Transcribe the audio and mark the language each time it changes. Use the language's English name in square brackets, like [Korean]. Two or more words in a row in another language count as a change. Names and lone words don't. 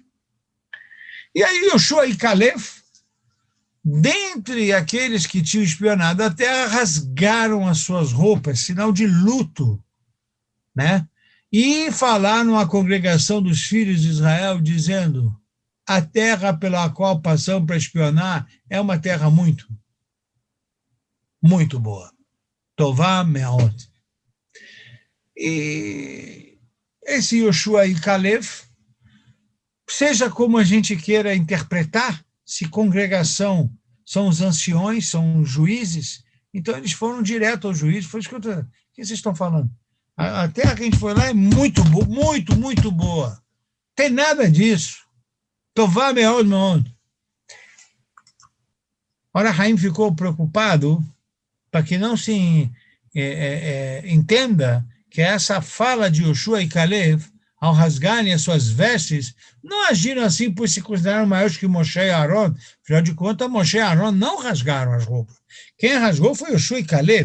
[Portuguese] E aí Yoshua e Caleb, dentre aqueles que tinham espionado a terra, rasgaram as suas roupas, sinal de luto, né? E falaram à congregação dos filhos de Israel, dizendo: a terra pela qual passamos para espionar é uma terra muito, muito boa. [Hebrew] טובה מאד. [Portuguese] E esse Yoshua e Caleb, seja como a gente queira interpretar, se congregação são os anciões, são os juízes, então eles foram direto ao juiz, foi escuta, o que vocês estão falando? A terra que a gente foi lá é muito boa, muito, muito boa. Tem nada disso. [Hebrew] טובה מאד מאד. [Portuguese] Ora, Haim ficou preocupado para que não se entenda que essa fala de Yoshua e Caleb, ao rasgarem as suas vestes, não agiram assim por se consideraram maiores que Moshe e Aaron. Afinal de contas, Moshe e Aaron não rasgaram as roupas. Quem rasgou foi Yoshua e Caleb.